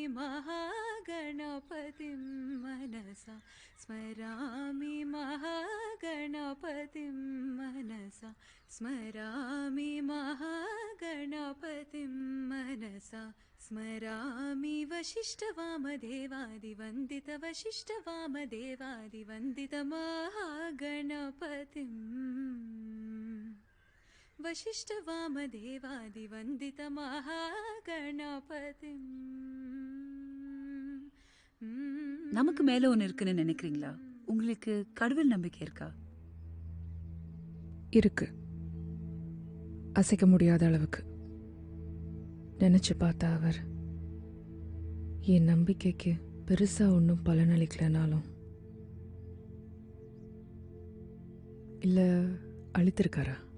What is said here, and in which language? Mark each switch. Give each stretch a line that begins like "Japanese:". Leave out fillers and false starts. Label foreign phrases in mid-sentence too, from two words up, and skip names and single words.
Sanskrit: महागणपतिं मनसा स्मरामि, महागणपतिं मनसा स्मरामि, महागणपतिं मनसा स्मरामि, वशिष्ठवामदेवादिवन्दित वशिष्ठवामदेवादिवन्दित महागणपतिं, वशिष्ठवामदेवादिवन्दित महागणपतिं.
Tamil: நமக்கு மேல ஒன்னு இருக்குன்னு நினைக்கிறீங்களா? உங்களுக்கு கடவுள் நம்பிக்கை இருக்கா? இருக்கு, அசைக்க முடியாத அளவுக்கு. நினைச்சு பார்த்தா அவர் என் நம்பிக்கைக்கு பெருசா ஒன்றும் பலனளிக்கலனாலும் இல்ல அழித்திருக்காரா?